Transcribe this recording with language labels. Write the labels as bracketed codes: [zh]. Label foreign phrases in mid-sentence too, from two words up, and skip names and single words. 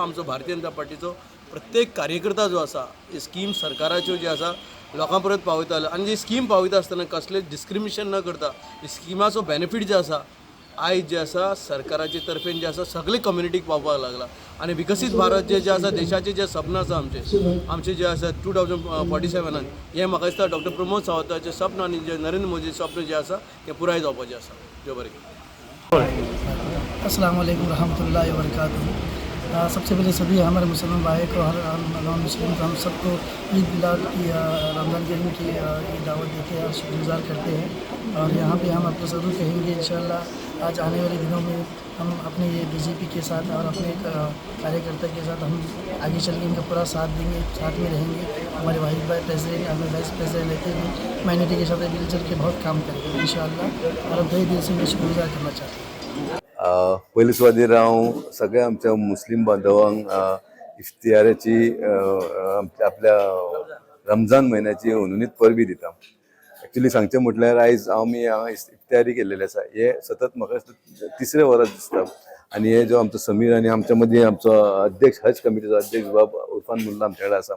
[kok] आमचो भारतीय जनता पार्टीचो प्रत्येक कार्यकर्ता जो आसा हे स्कीम सरकाराच्यो जे आसा लोकां पर्यंत पावयताले आनी जी स्कीम पावयता आसतना कसले डिस्क्रिमिनेशन न करता स्किमाचो बेनिफीट जे आसा आयज जे आसा सरकाराचे तर्फेन जे आसा सगळे कम्युनिटीक पावपाक लागला. आनी विकसीत भारत जे आसा देशाचे जे सपन आसा आमचे जे आसा 2047 हे म्हाका दिसता डॉक्टर प्रमोद सावंताचे सपन आनी जे नरेंद्र मोदी सपन जे आसा हे पुराय जावपाचें आसा. देव बरें. [ar] السلام عليكم ورحمة الله وبركاته. [hi] सबसे पहले सभी हमारे मुसलमान भाई को हर [en] non Muslim [hi] को हम सबको ईद मिलाद की [ar] رمضان كريم [hi] की दावत देते हैं और शुक्रगुजार करते हैं। और यहाँ पे हम अपना ज़रूर कहेंगे इंशाअल्लाह आज आने वाले दिनों में हम अपने ये BJP के साथ और अपने कार्यकर्ता के साथ हम आगे चल के इनका पूरा साथ देंगे, साथ में रहेंगे। हमारे वाहिद भाई प्रेसिडेंट हमें [en] vice president [hi] रहते हुए माइनॉरिटी के साथ मिलजुल के बहुत काम करेंगे इंशाअल्लाह। और हम तहे दिल से मैं शुक्रगुजार करना चाहते हैं। [kok] पयलीं सुवातेर हांव सगळ्या आमच्या मुस्लिम बांधवांक इफ्तियाराची आपल्या रमजान म्हयन्याची उनुनीत परबी दिता. एक्चुली सांगचें म्हटल्यार आयज आमी हांगा इफ्तियारी केल्लेली आसा. हे सतत म्हाका तिसरे वरास दिसता. आनी हे जो आमचो समीर आनी आमच्या मदीं आमचो अध्यक्ष हज कमिटीचो अध्यक्ष बाब उर्फान मुल्ला आमचे कडेन आसा.